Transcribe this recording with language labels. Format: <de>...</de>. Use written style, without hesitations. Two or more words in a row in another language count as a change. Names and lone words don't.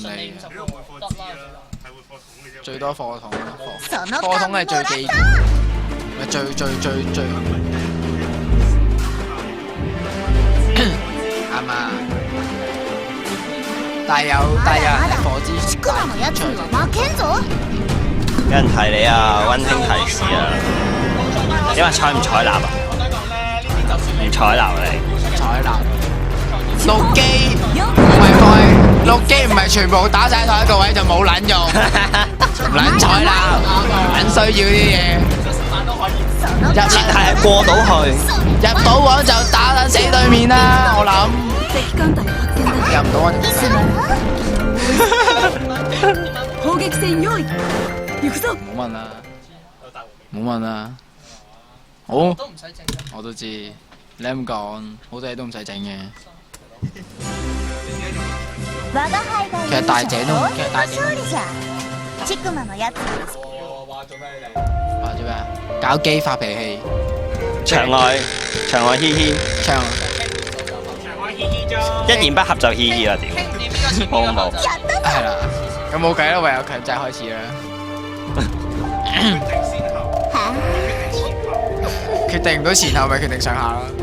<yue>50 個得啦。最多貨桶，</yue> <ja>その</ja> <yue>貨桶係最記住，咪最啱啊！但係有人係貨之</yue> <ja>ちくわのやつには負けんぞ。</ja> <yue>有人提你啊，溫馨提示啊，因為採唔採納啊？唔採納你。採納。陸基唔係全部打晒同一個位就冇撚用，唔撚採納，撚需要啲嘢。前提係過到去，入到網就打撚死對面啦，我諗。</yue> <ja>敵艦隊発見だ。</ja> <yue>入唔到網就死。</yue> <ja>砲撃戦用意。行くぞ。</ja> <yue>冇問啦，冇問啦。好，都唔使整。我都知，你咁講，好多嘢都唔使整嘅。</yue> <ja>我が輩が</ja> <yue>其實大姐都</yue> <ja>勝利じゃ。ちくまのやつ。</ja> <yue>話做咩你？話做咩啊？搞基發脾氣，場外嘻嘻，唱一言不合就嘻嘻啦，屌！好唔好？係啦，咁冇計啦，唯有強制開始啦。決定唔到前後，咪決定上下咯。</yue>